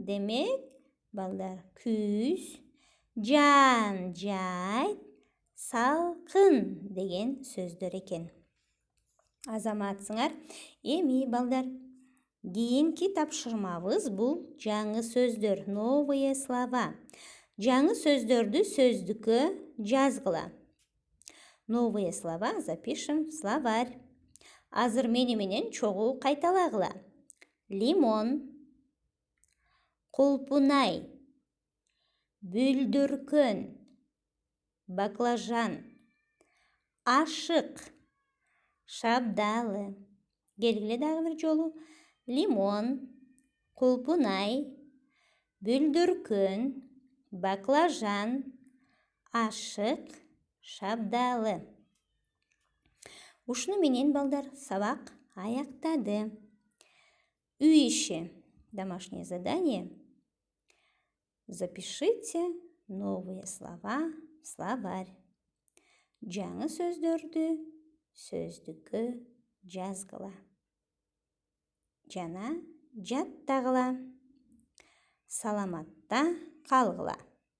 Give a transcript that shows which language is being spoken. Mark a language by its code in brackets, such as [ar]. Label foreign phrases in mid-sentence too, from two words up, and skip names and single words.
[ky] Демек, балдар, күз, жан, жайт, салкын деген сөздөр экен. Азаматсыңар. Эми, балдар, кийинки тапшырмабыз бул жаңы сөздөр, [ru] новые слова. [ky] Жаңы сөздөрдү сөздүккө жазгыла. [ru] Новые слова запишем в словарь. [ky] Азыр менен чогуу кайталагыла. Лимон, кулпунай, бүлдүркөн, баклажан, ашык, шабдалы. Келгиле дагы бир жолу. Лимон, кулпунай, бүлдүркөн, баклажан, ашык, шабдалы. Ушуну менен, балдар, сабак аяктады. Үй иши. [ru] Домашнее задание. Запишите новые слова в словарь. [ky] Жаңы сөздөрдү сөздүккө жазгыла. Жана жаттагыла. Саламатта калгыла.